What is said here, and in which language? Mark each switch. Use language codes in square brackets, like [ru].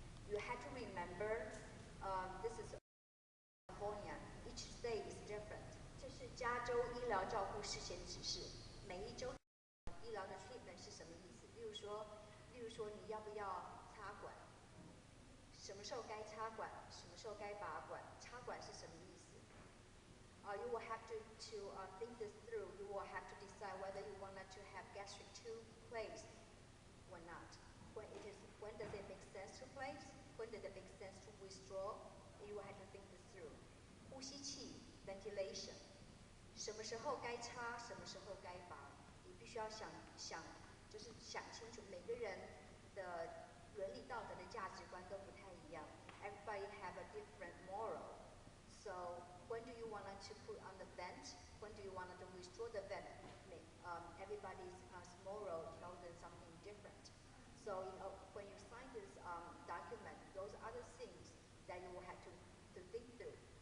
[en] You have to remember this is California. Each state is different. [zh] 这是加州医疗照护事先指示，每一州医疗的 treatment 是什么意思？例如说你要不要插管？什么时候该插管？什么时候该拔管？插管是什么意思？ [en] You will have to think this through. You will have to decide whether you want to have gastric tube placed or not. When does it make sense to place? When does it make sense to withdraw? You will have to think this through. [zh] 呼吸器 ventilation， 什么时候该插，什么时候该拔，你必须要想清楚，每个人的伦理道德的价值观都不太一样。 [en] Everybody have a different moral. So when do you want to put on the vent? When do you want to withdraw the vent? Everybody's moral tells them something different. So when you sign this document, those are the things that you will have to think through.